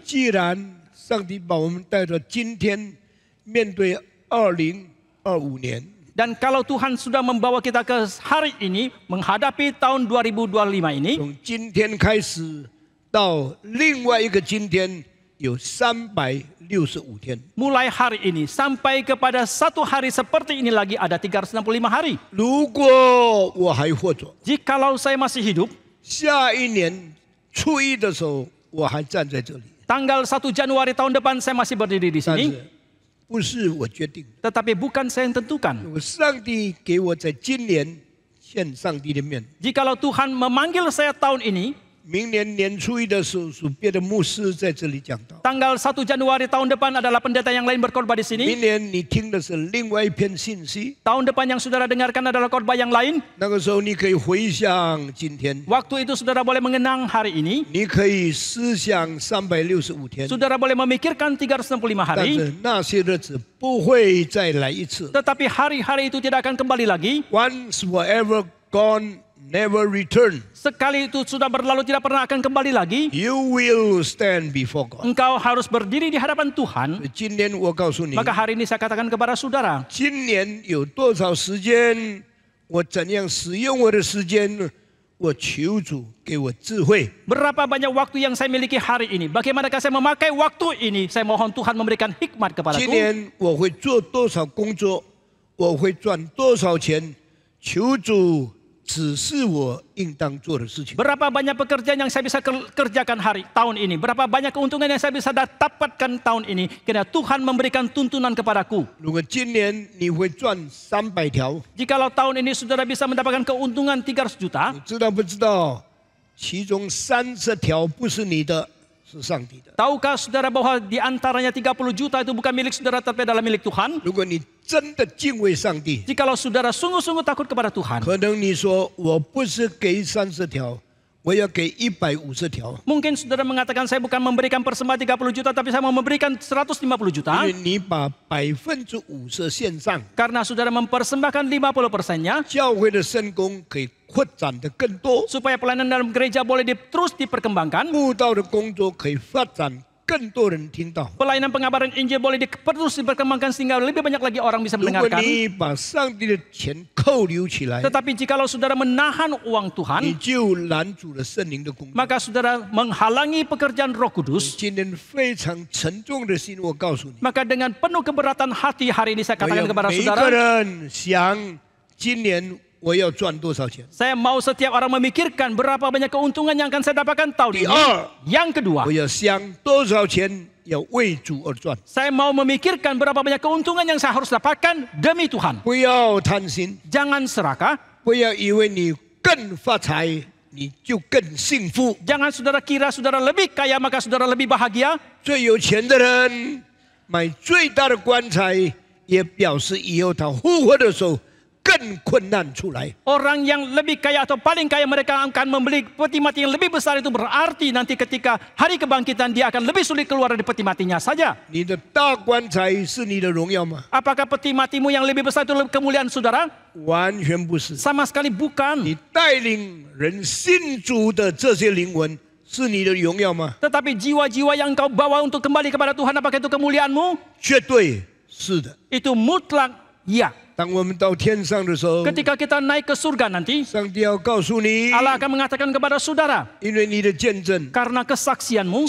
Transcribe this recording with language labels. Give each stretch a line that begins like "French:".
Chinese: 既然上帝把我们带到今天，面对2025年，
Indonesian: dan kalau Tuhan sudah membawa kita ke hari ini menghadapi tahun 2025 ini,
Chinese: 从今天开始到另外一个今天，有365天。
Indonesian: mulai hari ini sampai kepada satu hari seperti ini lagi ada 365 hari.
Chinese: 如果我还活着，
Indonesian: Jikalau saya masih hidup,
Chinese: 下一年初一的时候，我还站在这里。
Indonesian: tanggal 1 Januari tahun depan saya masih berdiri di
Chinese: 但
Indonesian: sini,
Chinese: 是不是我决定的，
Indonesian: tetapi bukan saya yang tentukan.
Chinese: 上帝给我在今年见上帝的面。
Indonesian: Jikalau Tuhan memanggil saya tahun ini,
Chinese: 明年年初一的时候，属别的牧师在这里讲道。
Indonesian: tanggal 1 Januari tahun depan adalah pendeta yang lain berkhotbah di sini.
Chinese: 明年你听的是另外一篇信息，
Indonesian: Tahun depan yang saudara dengarkan adalah khotbah yang lain.
Chinese: 那个时候你可以回想今天，
Indonesian: Waktu itu saudara boleh mengenang hari ini.
Chinese: 你可以思想365天，
Indonesian: Saudara boleh memikirkan 365
Chinese: 但
Indonesian: hari.
Chinese: 是那些日子不会再来一次。
Indonesian: Tetapi hari-hari itu tidak akan kembali lagi.
English: Once forever gone, never return.
Indonesian: Sekali itu sudah berlalu tidak pernah akan kembali lagi.
English: You will stand before God.
Indonesian: Engkau harus berdiri di hadapan Tuhan.
Chinese: 今年我告诉你，
Indonesian: Maka hari ini saya katakan kepada saudara,
Chinese: 今年有多少时间，我怎样使用我的时间，我求主给我智慧。
Indonesian: berapa banyak waktu yang saya miliki hari ini? Bagaimanakah saya memakai waktu ini? Saya mohon Tuhan memberikan hikmat kepadaku.
Chinese: 年我会做多少工作，我会赚多少钱，求主指示我应当做的事情。
Indonesian: Berapa banyak pekerjaan yang saya bisa kerjakan tahun ini? Berapa banyak keuntungan yang saya bisa dapatkan tahun ini? Karena Tuhan memberikan tuntunan kepadaku.
Chinese: 如果今年你会赚300条，
Indonesian: Jikalau tahun ini saudara bisa mendapatkan keuntungan 300 juta,
Chinese: 你知道不知道？其中30条不是你的，是上帝的。
Indonesian: tahukah saudara bahwa di antaranya 30 juta itu bukan milik saudara tapi adalah milik Tuhan?
Chinese: 如果你真的敬畏上帝，
Indonesian: Jikalau saudara sungguh-sungguh takut kepada Tuhan,
Chinese: 可能你说我不是给30条，我要给150条，
Indonesian: mungkin saudara mengatakan saya bukan memberikan persembahan 30 juta tapi saya mau memberikan 150 juta.
Chinese: 因为你把50%献上，
Indonesian: Karena saudara mempersembahkan 50%-nya
Chinese: 教会的圣工可以扩展的更多，
Indonesian: supaya pelayanan dalam gereja boleh terus diperkembangkan.
Chinese: 慕道的工作可以发展，更多人听到。
Indonesian: Pelayanan pengabaran Injil boleh terus diperkembangkan sehingga lebih banyak lagi orang bisa
Chinese: 如果
Indonesian: mendengarkan.
Chinese: 你把上帝的钱扣留起来，
Indonesian: Tetapi jikalau saudara menahan uang
Chinese: 你
Indonesian: Tuhan,
Chinese: 就拦阻了圣灵的工作。
Indonesian: maka saudara menghalangi pekerjaan Roh Kudus.
Chinese: 今天非常沉重的心，我告诉你，
Indonesian: Maka dengan penuh keberatan hati hari ini saya
Chinese: 我
Indonesian: katakan kepada
Chinese: 每一个
Indonesian: saudara,
Chinese: 人想今年我要赚多少钱。
Indonesian: saya mau setiap orang memikirkan berapa banyak keuntungan yang akan saya dapatkan tahun
Chinese: 第二，
Indonesian: Yang kedua,
Chinese: 我要想多少钱要为主而赚，
Indonesian: saya mau memikirkan berapa banyak keuntungan yang saya harus dapatkan demi Tuhan.
Chinese: 不要贪心，
Indonesian: Jangan serakah,
Chinese: 不要以为你更发财你就更幸福。
Indonesian: Jangan saudara kira saudara lebih kaya maka saudara lebih bahagia.
Chinese: 最有钱的人买最大的棺材，也表示以后他复活的时候更困难出来。
Indonesian: Orang yang lebih kaya atau paling kaya mereka akan membeli peti mati yang lebih besar, itu berarti nanti ketika hari kebangkitan dia akan lebih sulit keluar dari peti matinya saja.
Chinese: 你的大棺材是你的荣耀吗？
Indonesian: Apakah peti matimu yang lebih besar itu kemuliaan saudara?
Chinese: 完全不是。
Indonesian: Sama sekali bukan.
Chinese: 你带领人信主的这些灵魂是你的荣耀吗？
Indonesian: Tetapi jiwa-jiwa yang engkau bawa untuk kembali kepada Tuhan, apakah itu kemuliaanmu?
Chinese: 绝对是的。
Indonesian: Itu mutlak ya.
Chinese: 当我们到天上的时候，
Indonesian: Ketika kita naik ke surga nanti,
Chinese: 上帝要告诉你，
Indonesian: Allah akan mengatakan kepada saudara,
Chinese: 因为你的见证，
Indonesian: karena kesaksianmu,